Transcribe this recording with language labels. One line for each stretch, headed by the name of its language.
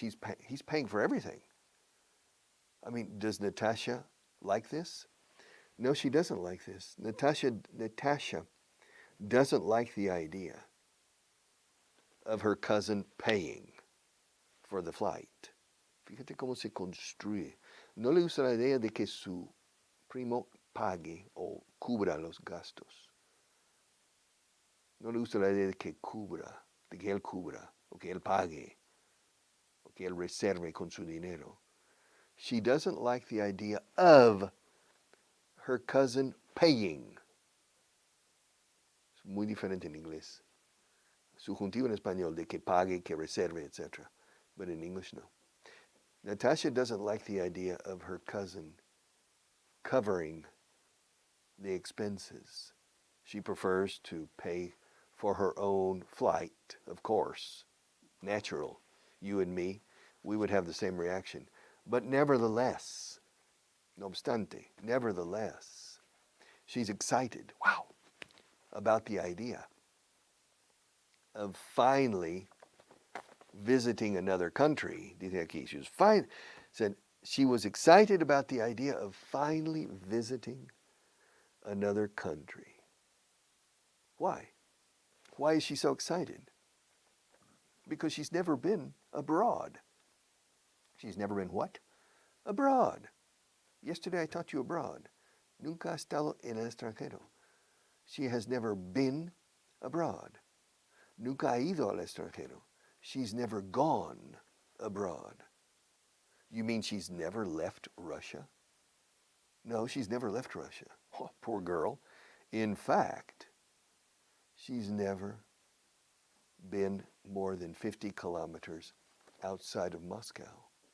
English: He's paying for everything. I mean, does Natasha like this? No, she doesn't like this. Natasha doesn't like the idea of her cousin paying for the flight.
Spanish: Fíjate cómo se construye. No le gusta la idea de que su primo pague o cubra los gastos. No le gusta la idea de que él cubra, o que él pague, o que él reserve con su dinero. She doesn't like the idea of her cousin paying. Es muy diferente en inglés. Subjuntivo en español, de que pague, que reserve, etc.
English: But in English, no. Natasha doesn't like the idea of her cousin covering the expenses. She prefers to pay for her own flight, of course. Natural. You and me, we would have the same reaction. But nevertheless,
Spanish: no obstante,
English: nevertheless, she's excited, about the idea of finally visiting another country. Dice aquí, she was excited about the idea of finally visiting another country. Why? Why is she so excited? Because she's never been abroad. She's never been what? Abroad. Yesterday I taught you abroad.
Spanish: Nunca ha estado en el extranjero.
English: She has never been abroad.
Spanish: Nunca ha ido al extranjero.
English: She's never gone abroad. You mean she's never left Russia? No, she's never left Russia. Oh, poor girl. In fact, she's never been more than 50 kilometers outside of Moscow.